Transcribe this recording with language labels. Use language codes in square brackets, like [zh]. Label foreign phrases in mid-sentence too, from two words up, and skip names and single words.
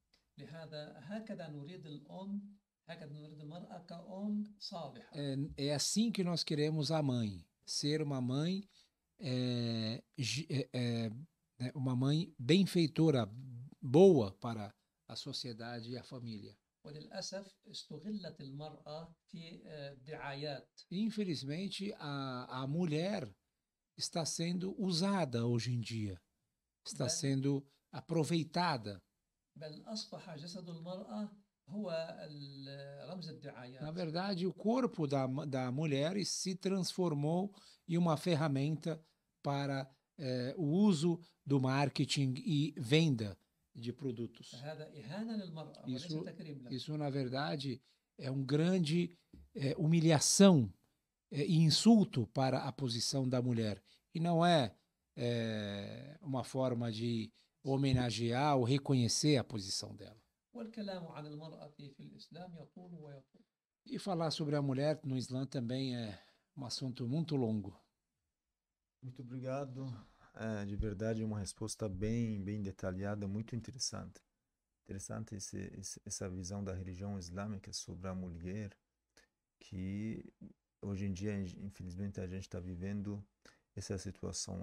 [pt] É assim que nós queremos a mãe, ser uma mãe benfeitora, boa para a sociedade e a família. [ar] وللأسف استغلت المرأة في الدعايات. [pt] Infelizmente, a mulher está sendo usada hoje em dia, está [ar] بل, [pt] sendo aproveitada. [ar] بل أصبح جسد المرأة هو رمز [pt] Na [ar] الدعايات. [pt] verdade, o corpo da mulher se transformou em uma ferramenta para o uso do marketing e venda de produtos. [ar] فهذا إهانة للمرأة وليس [pt] Isso, [ar] تكريم لها. [pt] isso na verdade, é um grande humilhação e insulto para a posição da mulher. E não é uma forma de homenagear ou reconhecer a posição dela. [ar] والكلام عن المرأة في الإسلام يطول ويطول. [pt] E falar sobre a mulher no Islã também é um assunto muito longo. Muito obrigado. De verdade, uma resposta bem detalhada, muito interessante. Interessante essa visão da religião islâmica sobre a mulher, que hoje em dia, infelizmente, a gente está vivendo essa situação.